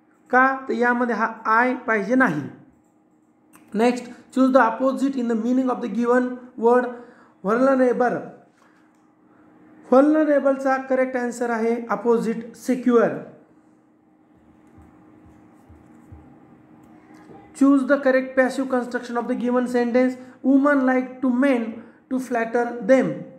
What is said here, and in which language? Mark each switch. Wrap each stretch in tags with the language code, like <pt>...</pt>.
<mr>का तर यामध्ये हा आय पाहिजे नाही.</mr> <en>Next, choose the opposite in the meaning of the given word. Vulnerable.</en> <mr>व्हल्नरेबलचा correct answer आहे opposite secure.</mr> <en>Choose the correct passive construction of the given sentence. Woman like to men to flatter them.</en>